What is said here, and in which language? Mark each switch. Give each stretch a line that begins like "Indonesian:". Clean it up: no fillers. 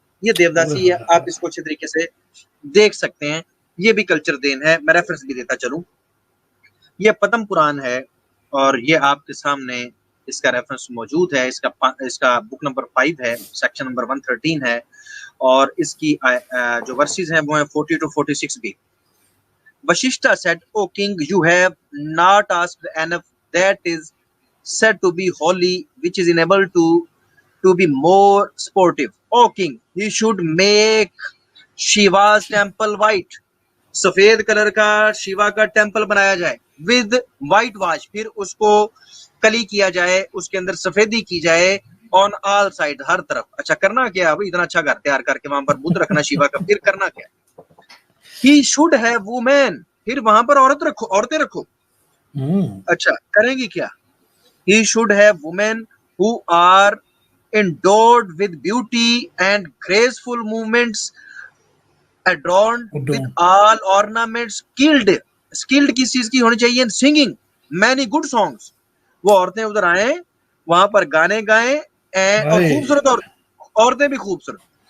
Urdu: یہ دیوداسی ہے, آپ اس کو اچھے طریقے سے دیکھ سکتے ہیں. یہ بھی کلچر دین ہے. میں ریفرنس بھی دیتا چلوں, یہ پدم پران ہے اور یہ آپ کے سامنے اس کا ریفرنس موجود ہے. اس کا بک نمبر 5 ہے, سیکشن نمبر 113 ہے, اور اس کی جو ورسز ہیں وہ ہیں 40-46 بھی.
English: Vashishta said, O king, you have not asked enough that is said to be holy, which is enabled to be more sportive. O king, he should make Shiva's temple white.
Urdu: سفید colour کا شیوا کا temple بنایا جائے
English: with white wash,
Urdu: پھر اس کو کلی کیا جائے, اس کے اندر سفیدی کی جائے
English: on all side,
Urdu: ہر طرف. اچھا کرنا کیا ہے, اتنا اچھا گھر تیار کر کے وہاں پر بدھ رکھنا شیوا کا, پھر کرنا کیا ہے.
English: He should have women,
Urdu: پھر وہاں پر عورتیں رکھو. اچھا کریں گی کیا.
English: He should have women who are endowed with beauty and graceful movements, adorned with all ornaments, skilled
Urdu: کس چیز کی ہونی چاہیے,
English: singing many good songs.
Urdu: وہ عورتیں ادھر آئیں, وہاں پر گانے گائیں, اور خوبصورت عورتیں بھی خوبصورت.